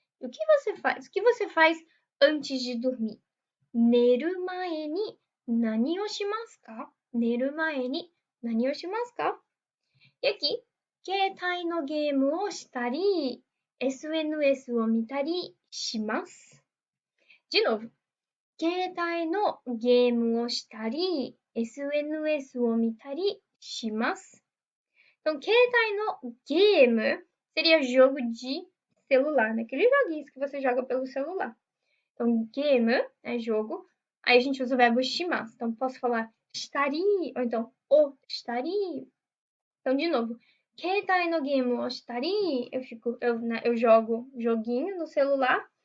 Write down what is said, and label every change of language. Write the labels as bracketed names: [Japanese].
[Portuguese] O que você faz? O que você faz antes de dormir? [Japanese] Neru mae ni nani o shimasu ka? Neru mae ni nani o shimasu ka? [Portuguese] E aqui, [Japanese] keitai no game o shitari, SNS を見たりします。 [Portuguese] De novo, [Japanese] 携帯のゲームをしたり、SNS を見たりします。 [Portuguese] Então, [Japanese] 携帯のゲーム [Portuguese] seria jogo de celular, né? Aqueles joguinhos que você joga pelo celular. Então, game é jogo. Aí a gente usa o verbo shimasu. Então, posso falar [Japanese] shitari, [Portuguese] ou então [Japanese] o shitari. [Portuguese] Então, de novo, [Japanese] keitai no game o shitari, [Portuguese] eu jogo joguinho no celular.